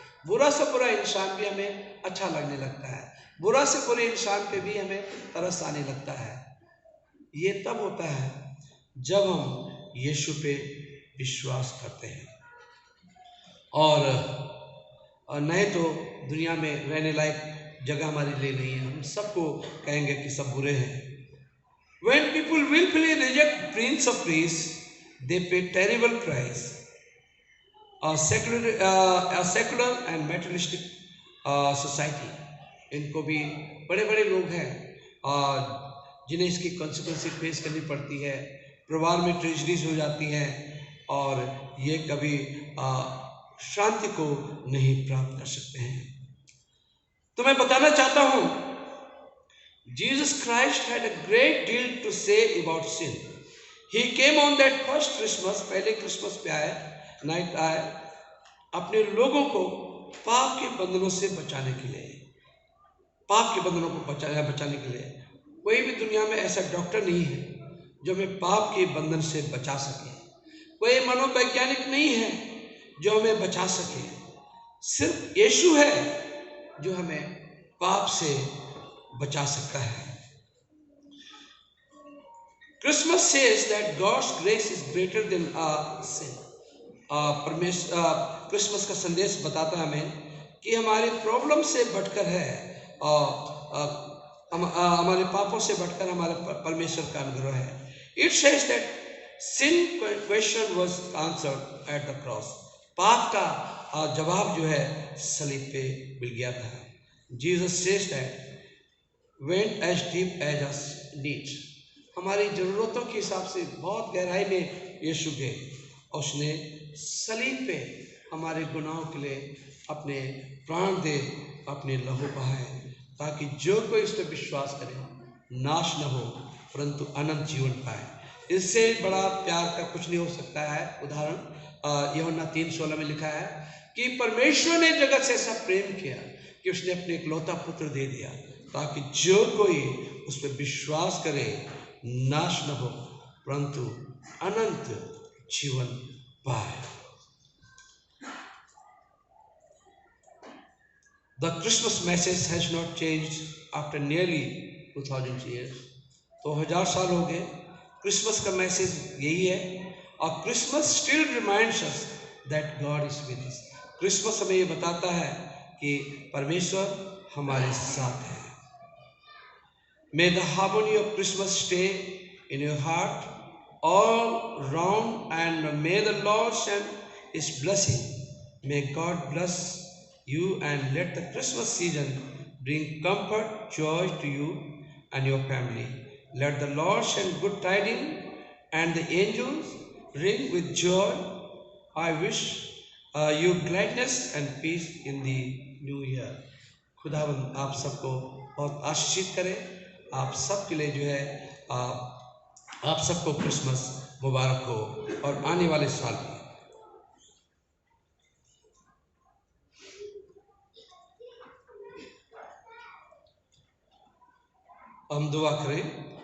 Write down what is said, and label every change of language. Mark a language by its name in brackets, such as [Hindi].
[Hindi] बुरा से बुरा इंसान भी हमें अच्छा लगने लगता है, बुरा से बुरे इंसान पे भी हमें तरस आने लगता है। ये तब होता है जब हम यीशु पे विश्वास करते हैं, और नहीं तो दुनिया में रहने लायक जगह हमारे लिए नहीं है। हम सबको कहेंगे कि सब बुरे हैं। [English] When people willfully reject Prince of Peace, they pay terrible price. A secular and materialistic society, [Hindi] इनको भी बड़े बड़े लोग हैं जिन्हें इसकी कॉन्सिक्वेंस फेस करनी पड़ती है, परिवार में ट्रेजडीज हो जाती हैं, और ये कभी शांति को नहीं प्राप्त कर सकते हैं। तो मैं बताना चाहता हूं, [English] Jesus Christ had a great deal to say about sin. He came on that first Christmas, [Hindi] पहले क्रिसमस पे आए, नाइट आए, अपने लोगों को पाप के बंधनों से बचाने के लिए, पाप के बंधनों को बचाने के लिए। कोई भी दुनिया में ऐसा डॉक्टर नहीं है जो हमें पाप के बंधन से बचा सके, कोई मनोवैज्ञानिक नहीं है जो हमें बचा सके। सिर्फ यीशु है जो हमें पाप से बचा सकता है। [English] Christmas says that God's grace is greater than our sin. [Hindi] Christmas का संदेश बताता है हमें कि हमारे प्रॉब्लम से बढ़कर है, हमारे पापों से बढ़कर हमारे परमेश्वर का अनुग्रह है। [English] It says that sin question was answered at the cross. [Hindi] पाप का जवाब जो है सलीब पे मिल गया था। [English] Jesus says that went as deep as us needs. [Hindi] हमारी ज़रूरतों के हिसाब से बहुत गहराई में यीशु गए, और उसने सलीब पे हमारे गुनाहों के लिए अपने प्राण दे, अपने लहू बहाए, ताकि जो कोई इस पर विश्वास करे नाश न हो परंतु अनंत जीवन पाए। इससे बड़ा प्यार का कुछ नहीं हो सकता है। उदाहरण यूहन्ना 3:16 में लिखा है कि परमेश्वर ने जगत से ऐसा प्रेम किया कि उसने अपने इकलौता पुत्र दे दिया, ताकि जो कोई उस पर विश्वास करे नाश न हो परंतु अनंत जीवन पाए। [English] The Christmas message has not changed after nearly 2000 years. [Hindi] 2000 साल हो गए, क्रिसमस का मैसेज यही है, और [English] Christmas still reminds us that God is with us. [Hindi] Christmas हमें ये बताता है कि परमेश्वर हमारे साथ है। [English] May the harmony of Christmas stay in your heart all round, and may the Lord send His blessing. May God bless you, and let the Christmas season bring comfort, joy to you and your family. Let the Lord send good tidings, and the angels ring with joy. I wish you gladness and peace in the new year. [Hindi] खुदावंद आप सबको बहुत आशीषित करे। आप सबके लिए जो है आप सबको क्रिसमस मुबारक हो, और आने वाले साल में हम दुआ करें।